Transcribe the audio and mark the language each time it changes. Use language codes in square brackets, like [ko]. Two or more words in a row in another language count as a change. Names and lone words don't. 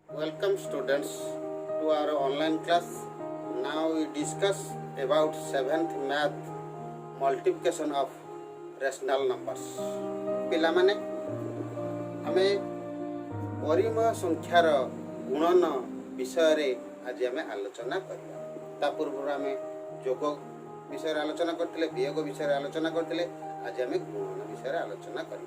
[en] Welcome students to our online class. Now we discuss about 7th math multiplication of rational numbers. [or] ପିଲାମାନେ ଆମେ ପରିମେୟ ସଂଖ୍ୟାର ଗୁଣନ ବିଷୟ ରେ ଆଜି ଆମେ ଆଲୋଚନା କରିବା। ତା ପୂର୍ବ ଆମେ ଯୋଗ ବିଷୟ ରେ ଆଲୋଚନା କରିଥିଲେ, ବିୟୋଗ ବିଷୟ ରେ ଆଲୋଚନା କରିଥିଲେ, ଆଜି ଆମେ ଗୁଣନ ବିଷୟ ରେ ଆଲୋଚନା କରିବା।